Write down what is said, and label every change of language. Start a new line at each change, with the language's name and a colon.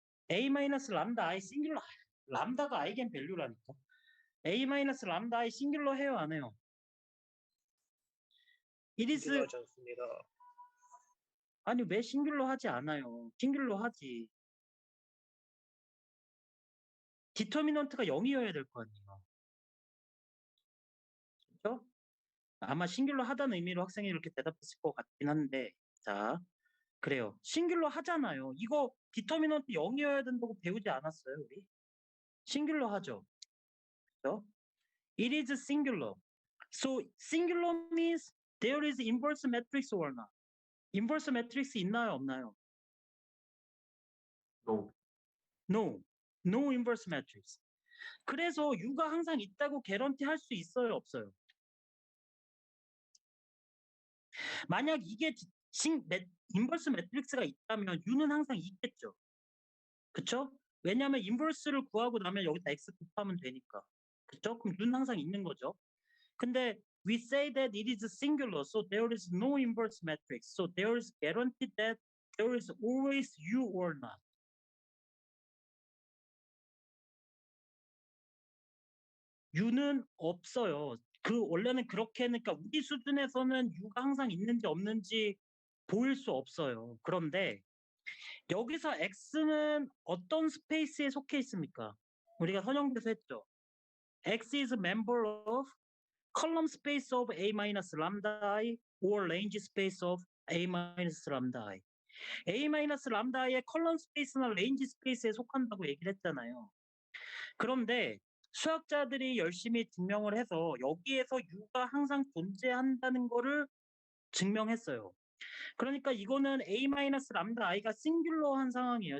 Korean: a minus lambda I 싱귤러, 람다가 아이겐 밸류라니까. a minus lambda I 싱귤러 해요, 안 해요?
English: It is
Korean: 싱귤러하지 않습니다. 아니 왜 싱귤러 하지 않아요? 싱귤러 하지. 디터미넌트가 0이어야 될 거 아니에요. 그렇죠? 아마 싱귤러 하다는 의미로 학생이 이렇게 대답했을 것 같긴 한데, 자, 그래요. 싱귤러 하잖아요. 이거 디터미넌트 0이어야 된다고 배우지 않았어요, 우리? 싱귤러 하죠. 그렇죠?
English: It is singular. So singular means there is inverse matrix or not?
Korean: inverse matrix 있나요, 없나요?
English: No. No. No inverse matrix.
Korean: 그래서 U가 항상 있다고 개런티 할 수 있어요, 없어요? 만약 이게 인버스 매트릭스가 있다면 U는 항상 있겠죠. 그쵸? 왜냐하면 인버스를 구하고 나면 여기다 X 곱하면 되니까. 그쵸? 그럼 U는 항상 있는 거죠.
English: 근데 we say that it is singular, so there is no inverse matrix. So there is guaranteed that there is always U or not.
Korean: U는 없어요. 그 원래는 그렇게 그러니까 우리 수준에서는 U가 항상 있는지 없는지 보일 수 없어요. 그런데 여기서 X는 어떤 스페이스에 속해 있습니까? 우리가 선형돼서 했죠.
English: X is a member of column space of A minus lambda I or range space of A minus lambda I.
Korean: A minus lambda I의 컬럼 스페이스나 레인지 스페이스에 속한다고 얘기를 했잖아요. 그런데 수학자들이 열심히 증명을 해서 여기에서 U가 항상 존재한다는 거를 증명했어요. 그러니까 이거는 A 마이너스 람다 I가 싱귤러한 상황이에요.